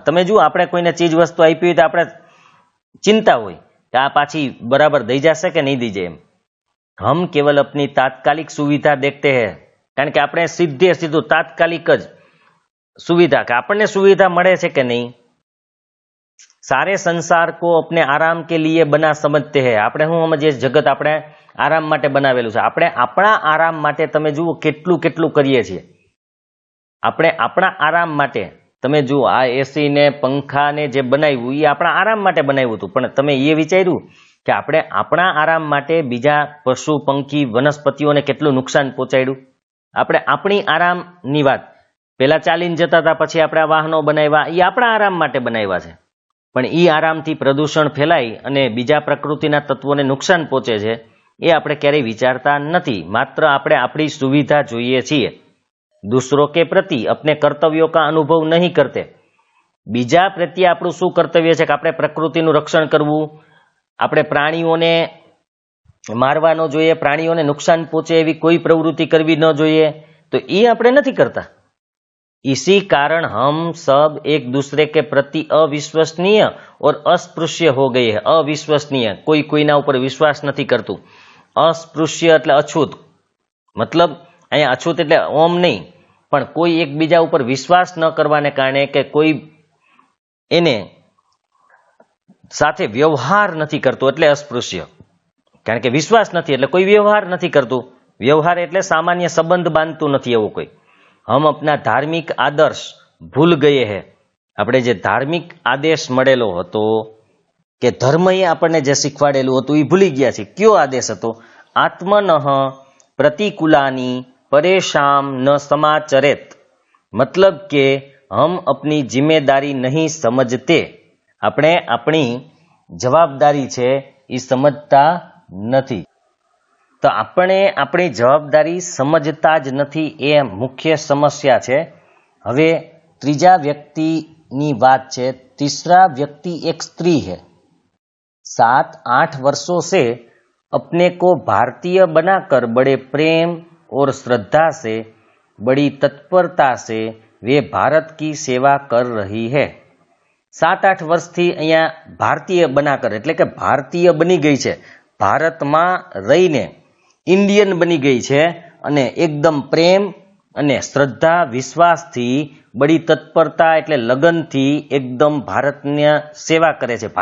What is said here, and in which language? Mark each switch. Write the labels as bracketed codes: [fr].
[gu] તમે જુઓ, આપણે કોઈને ચીજ વસ્તુ આપી હોય તો આપણે ચિંતા હોય કે આ પાછી બરાબર દઈ જશે કે નહીં દઈ જાય એમ. [hi] हम केवल अपनी तात्कालिक सुविधा देखते हैं, कारण के [gu] આપણે સીધે સીધું તાત્કાલિક જ સુવિધા કે આપણને સુવિધા મળે છે કે નહીં. [hi] सारे संसार को अपने आराम के लिए बना समझते हैं. [gu] આપણે શું સમજીએ, જગત આપણે આરામ માટે બનાવેલું છે. આપણે આપણા આરામ માટે તમે જુઓ કેટલું કેટલું કરીએ છીએ. આપણે આપણા આરામ માટે તમે જુઓ, આ એસી ને પંખા ને જે બનાવ્યું એ આપણા આરામ માટે બનાવ્યું હતું, પણ તમે એ વિચાર્યું કે આપણે આપણા આરામ માટે બીજા પશુ પંખી વનસ્પતિઓને કેટલું નુકસાન પહોંચાડ્યું. આપણે આપણી આરામની વાત, પહેલા ચાલીને જતા હતા, પછી આપણે વાહનો બનાવ્યા, એ આપણા આરામ માટે બનાવ્યા છે, પણ એ આરામથી પ્રદૂષણ ફેલાય અને બીજા પ્રકૃતિના તત્વોને નુકસાન પહોંચે છે એ આપણે ક્યારેય વિચારતા નથી. માત્ર આપણે આપણી સુવિધા જોઈએ છીએ. [hi] दूसरों के प्रति अपने कर्तव्यों का अनुभव नहीं करते. [gu] બીજા પ્રત્યે આપણું શું કર્તવ્ય છે કે આપણે પ્રકૃતિનું રક્ષણ કરવું, આપણે પ્રાણીઓને મારવા ન જોઈએ, પ્રાણીઓને નુકસાન પહોંચે એવી કોઈ પ્રવૃત્તિ કરવી ન જોઈએ, તો એ આપણે નથી કરતા. [hi] इसी कारण हम सब एक दूसरे के प्रति अविश्वसनीय और अस्पृश्य हो गए हैं। [gu] अविश्वसनीय, कोई કોઈના ઉપર વિશ્વાસ નથી કરતું. અસ્પૃશ્ય એટલે અછૂત, મતલબ અહીંયા અછૂત એટલે ઓમ નહીં, પણ કોઈ એકબીજા ઉપર વિશ્વાસ ન કરવાને કારણે કે કોઈ એને સાથે વ્યવહાર નથી કરતો એટલે અસ્પૃશ્ય. કારણ કે વિશ્વાસ નથી એટલે કોઈ વ્યવહાર નથી કરતું. વ્યવહાર એટલે સામાન્ય સંબંધ બાંધતું નથી એવું કોઈ. [hi] हम अपना धार्मिक आदर्श भूल गए हैं. [gu] આપણે જે ધાર્મિક આદેશ મળેલો હતો કે ધર્મએ આપણને જે શીખવાડેલું હતું એ ભૂલી ગયા છે. કયો આદેશ હતો? [sa] આત્મનઃ प्रतिकूलानी परेशान न समाचरेत. [hi] मतलब કે हम अपनी जिम्मेदारी नहीं समझते. [gu] આપણે આપણી જવાબદારી છે એ સમજતા નથી. તો આપણે આપણી જવાબદારી સમજતા જ નથી એ મુખ્ય સમસ્યા છે. હવે ત્રીજા વ્યક્તિની વાત છે. [hi] तीसरा व्यक्ति एक स्त्री है. 7-8 वर्षों से अपने को भारतीय बनाकर बड़े प्रेम और श्रद्धा से, बड़ी तत्परता से वे भारत की सेवा कर रही है. [gu] 7-8 વર્ષથી અહીંયા ભારતીય બનાકર એટલે કે ભારતીય બની ગઈ છે. ભારતમાં રહીને ઇન્ડિયન બની ગઈ છે અને એકદમ પ્રેમ અને શ્રદ્ધા વિશ્વાસથી, બડી તત્પરતા એટલે લગનથી એકદમ ભારતની સેવા કરે છે.